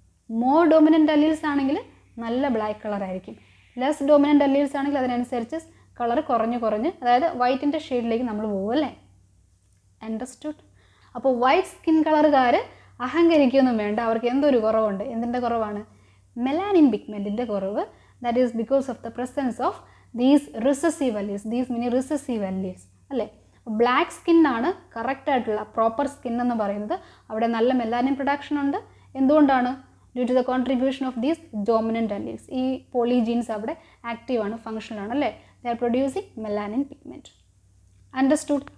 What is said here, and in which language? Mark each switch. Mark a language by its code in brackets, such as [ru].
[ml] More dominant alleles ആണെങ്കിൽ നല്ല black കളറായിരിക്കും. Less dominant alleles ആണെങ്കിൽ അതിനനുസരിച്ച് കളർ കുറഞ്ഞ് അതായത് വൈറ്റിൻ്റെ ഷെയ്ഡിലേക്ക് നമ്മൾ പോകും അല്ലേ. അണ്ടർസ്റ്റുഡ്? അപ്പോൾ വൈറ്റ് സ്കിൻ കളറുകാർ അഹങ്കരിക്കൊന്നും വേണ്ട. അവർക്ക് എന്തൊരു കുറവുണ്ട്. എന്തിൻ്റെ കുറവാണ്? മെലാനിൻ പിഗ്മെൻറ്റിൻ്റെ കുറവ്. [en] That is because of the presence of these recessive alleles. These many recessive alleles. [ml] അല്ലേ? ബ്ലാക്ക് സ്കിന്നാണ് കറക്റ്റായിട്ടുള്ള പ്രോപ്പർ സ്കിൻ എന്ന് പറയുന്നത്. അവിടെ നല്ല മെലാനിൻ പ്രൊഡക്ഷൻ ഉണ്ട്. എന്തുകൊണ്ടാണ്? [en] Due to the contribution of these dominant alleles. [ml] ഈ പോളിജീൻസ് അവിടെ ആക്റ്റീവാണ്, ഫങ്ഷനാണ് അല്ലേ? [en] They are producing melanin pigment. [ml] Understood?